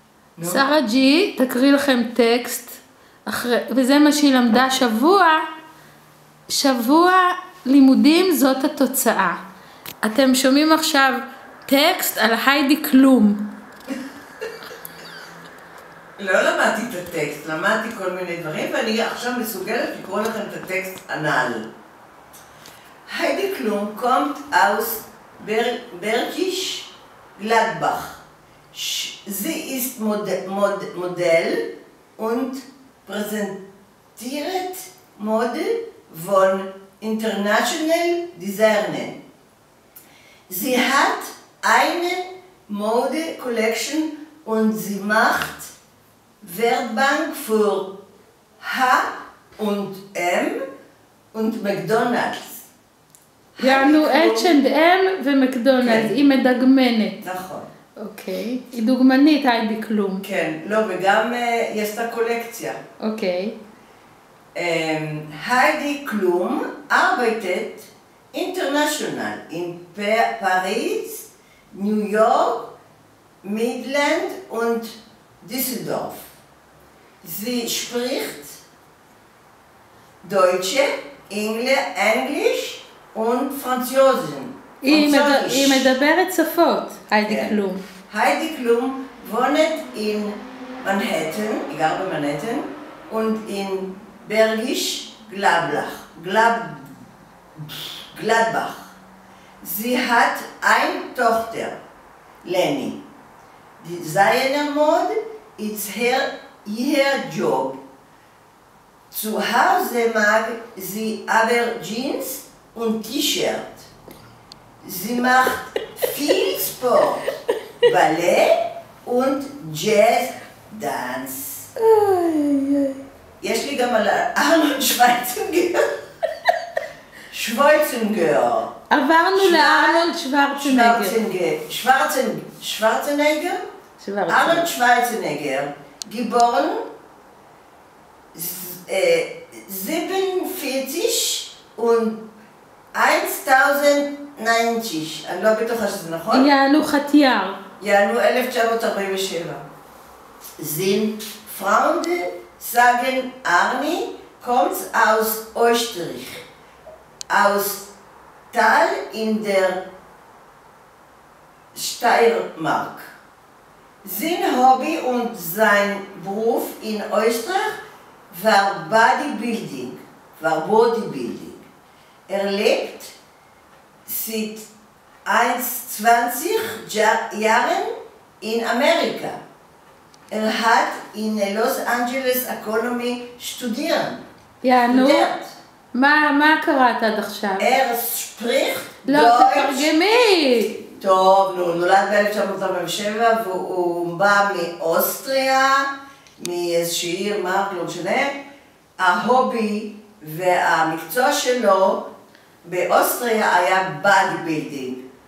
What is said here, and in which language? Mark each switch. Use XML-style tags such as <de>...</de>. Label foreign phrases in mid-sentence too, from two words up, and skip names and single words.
<he>שרה ג'י תקריא לכם טקסט, וזה מה שהיא למדה שבוע לימודים, זאת התוצאה. אתם שומעים עכשיו טקסט על היידי קלום. לא למדתי את הטקסט, למדתי כל מיני דברים, ואני עכשיו מסוגלת לקרוא לכם את הטקסט הנ"ל.</he> <de>Heidi Klum kommt aus Bergisch Gladbach. Sie ist Modell und präsentiert Mode von International Designern. Sie hat eine Mode-Collection und sie macht Werbung für H&M und McDonald's.</de> <he>יענו H&M ומקדונלדס, היא מדגמנת. נכון. אוקיי, היא דוגמנית היידי קלום. כן, לא, וגם יש את הקולקציה. אוקיי.</he> <de>היידי קלום arbeitet international in Paris, New York, Midland und Düsseldorf. Sie spricht Deutsche, Englisch und Französisch.</de> <he>היא מדברת שפות, היידי קלום.</he> <de>היידי קלום wohnt in Manhattan,</de> <he>היא גרה במנהטן,</he> <de>und in Bergisch Gladbach. Sie hat eine Tochter, Leni. Designermode ist ihr Job. Zu Hause mag sie aber Jeans und T-Shirt. Sie macht viel Sport, Ballett und Jazz-Dance.</de> <he>יש לי גם על ארנולד שוורצנגר. עברנו לארנולד שוורצנגר. ארנולד שוורצנגר,</he> <de>geboren 47 und 1090,</de> <he>אני לא בטוחה שזה נכון? יענו חטייר. יענו 1947.</he> <de>sind Freunde sagen, Arni kommt aus Österreich, aus Tal in der Steiermark. Sein Hobby und sein Beruf in Österreich war Bodybuilding. Lebt seit 20 Jahren in Amerika. Hat in Los Angeles Economy studiert.</de> <he>יענו, מה קראת עד עכשיו?</he> <de>spricht</de> <he>לא, תתרגמי. טוב, הוא נולד ב-1947 והוא בא מאוסטריה, מאיזושהי עיר, לא משנה. ההובי והמקצוע שלו באוסטריה היה בדי בילדינג.</he>